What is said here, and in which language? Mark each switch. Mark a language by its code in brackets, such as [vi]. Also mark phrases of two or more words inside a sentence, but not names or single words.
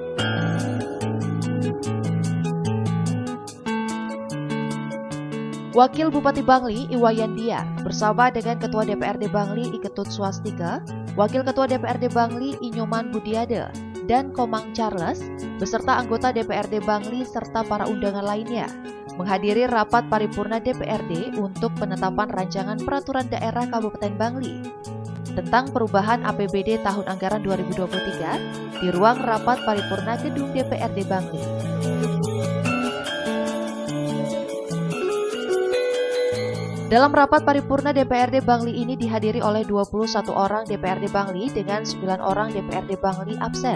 [id] Wakil Bupati Bangli, Iwayan Diar, bersama dengan Ketua DPRD Bangli, Iketut Swastika, Wakil Ketua DPRD Bangli, Inyoman Budiade, dan Komang Charles, beserta anggota DPRD Bangli serta para undangan lainnya, menghadiri rapat paripurna DPRD untuk penetapan rancangan peraturan daerah Kabupaten Bangli tentang perubahan APBD tahun anggaran 2023 di ruang rapat paripurna gedung DPRD Bangli. Dalam rapat paripurna DPRD Bangli ini dihadiri oleh 21 orang DPRD Bangli dengan 9 orang DPRD Bangli absen.